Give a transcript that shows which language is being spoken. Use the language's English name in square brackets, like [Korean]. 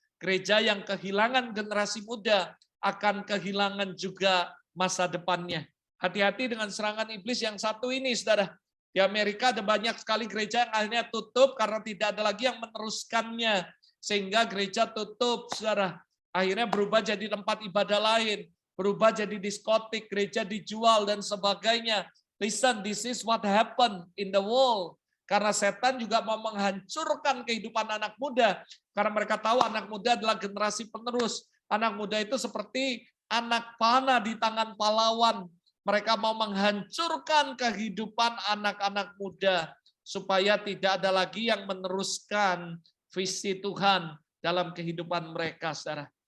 [Indonesian] Gereja yang kehilangan generasi muda akan kehilangan juga masa depannya. Hati-hati dengan serangan iblis yang satu ini, saudara. Di Amerika ada banyak sekali gereja yang akhirnya tutup karena tidak ada lagi yang meneruskannya. Sehingga gereja tutup, saudara. Akhirnya berubah jadi tempat ibadah lain. Berubah jadi diskotik, gereja dijual, dan sebagainya. [English] Listen, this is what happened in the world. [Indonesian] Karena setan juga mau menghancurkan kehidupan anak muda. Karena mereka tahu anak muda adalah generasi penerus. Anak muda itu seperti anak panah di tangan pahlawan. Mereka mau menghancurkan kehidupan anak-anak muda supaya tidak ada lagi yang meneruskan visi Tuhan dalam kehidupan mereka, saudara.